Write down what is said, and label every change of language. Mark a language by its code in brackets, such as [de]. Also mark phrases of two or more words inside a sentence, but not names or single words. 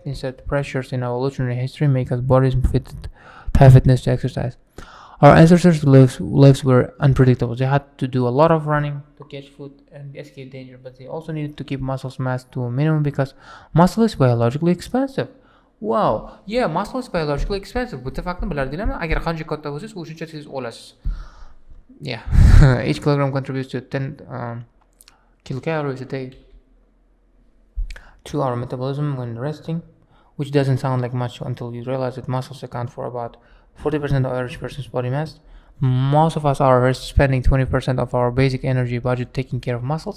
[en] Instead, pressures in evolutionary history make us bodies have fitness to exercise. Our ancestors' lives were unpredictable. They had to do a lot of running to catch food and escape danger, but they also needed to keep muscle mass to a minimum because muscle is biologically expensive. Wow, yeah, muscle is biologically expensive. [uz] Bitta faktni bilardinglarmi? Agar qancha katta bo'lsangiz, o'shuncha tez o'lasiz. [en] Yeah, each kilogram contributes to 10 kilocalories a day to our metabolism when resting, which doesn't sound like much until you realize that muscles account for about 40% of average person's body mass. Most of us are spending 20% of our basic energy budget taking care of muscles.